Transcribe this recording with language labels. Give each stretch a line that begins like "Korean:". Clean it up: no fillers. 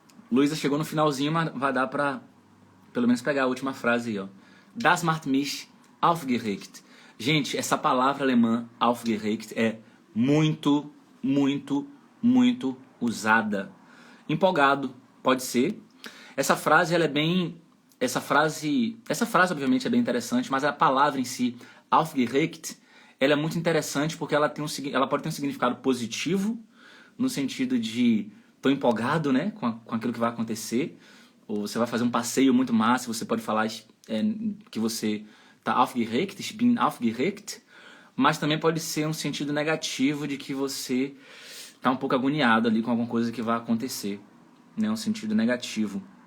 Portuguese: Luísa chegou no finalzinho, mas vai dar pra pelo menos pegar a última frase aí, ó.
German: Das macht mich aufgeregt.
Portuguese: Gente, essa palavra alemã, aufgeregt, é muito, muito, muito usada. Empolgado, pode ser. Essa frase, ela é bem... Essa frase, obviamente, é bem interessante, mas a palavra em si, aufgeregt, ela é muito interessante porque ela pode ter um significado positivo, no sentido de tô empolgado, né, com aquilo que vai acontecer, ou você vai fazer um passeio muito massa, você pode falar que você tá aufgeregt,
German: ich bin aufgeregt,
Portuguese: mas também pode ser um sentido negativo de que você tá um pouco agoniado ali com alguma coisa que vai acontecer, né, um sentido negativo.